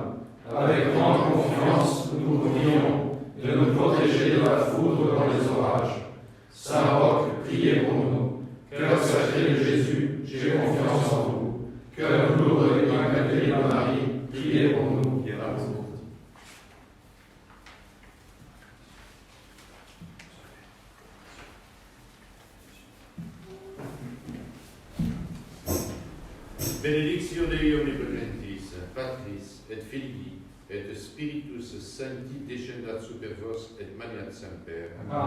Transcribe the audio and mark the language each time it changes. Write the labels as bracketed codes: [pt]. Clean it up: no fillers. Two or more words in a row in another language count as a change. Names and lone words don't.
[fr] Avec grande confiance, nous vous prions de nous protéger de la foudre dans les orages. Saint Roch, priez pour nous. Cœur sacré de Jésus, j'ai confiance en vous. Cœur lourd et immaculé de Marie, priez pour nous. [la] Benedictio Dei Omnipotentis, Patris et Filii et Spiritus Sancti descendat super vos et maniat semper.